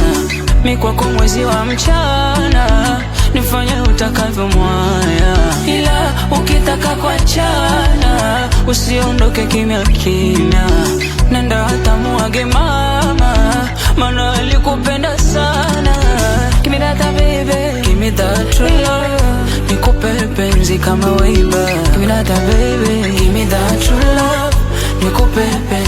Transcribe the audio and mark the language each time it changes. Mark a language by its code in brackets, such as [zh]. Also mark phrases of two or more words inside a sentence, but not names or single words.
[sw] Mimi kwako mwezi wa mchana, nifanye utakavyo mwaya. Ila ukitaka kuachana, usiondoke kimya kimya, nenda hata muage mama, maana alikupenda sana. [en] Give me that baby, give me that true love, [sw] nikupe penzi kama [en] way back. Give me that baby, give me that true love, [sw] nikupe